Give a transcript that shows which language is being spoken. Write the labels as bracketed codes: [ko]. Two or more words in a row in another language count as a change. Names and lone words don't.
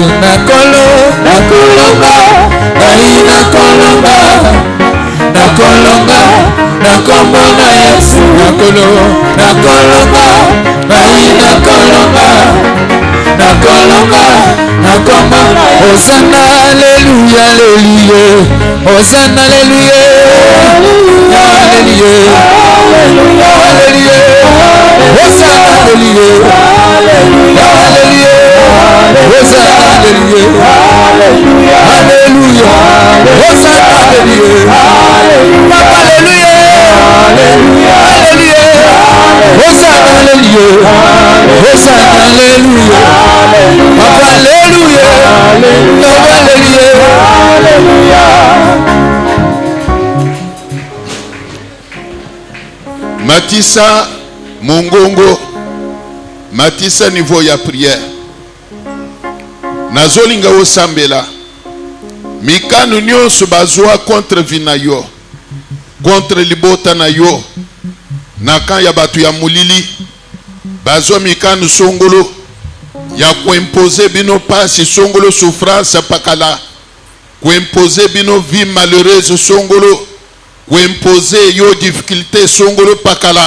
[ln] Na kolonga, ngai na kolonga, na kolonga na kombo na Yesu. Na kolonga, ngai na kolonga, na kolonga na kombo na Yesu. Hosanna, haleluya, haleluya, Hosanna, haleluya, haleluya, haleluya, Hosanna, haleluya, haleluya, Hosanna, haleluya, haleluya, Hosanna, haleluya, Papa, haleluya, haleluya, Hosanna, haleluya, Hosanna, haleluya, Papa, haleluya, haleluya. Matissa Mongongo, Matissa niveau ya prière. Nazolinga osambela. Mikanu nyonso bazwa contre vinayo, contre libota na yo. Naka ya batu ya mulili, bazwa mikanu songolo ya kuimposer bino pasi songolo souffrance pakala, kuimposer bino [fr] vie malheureuse [ln] songolo, kuimposer yo difficulté songolo pakala.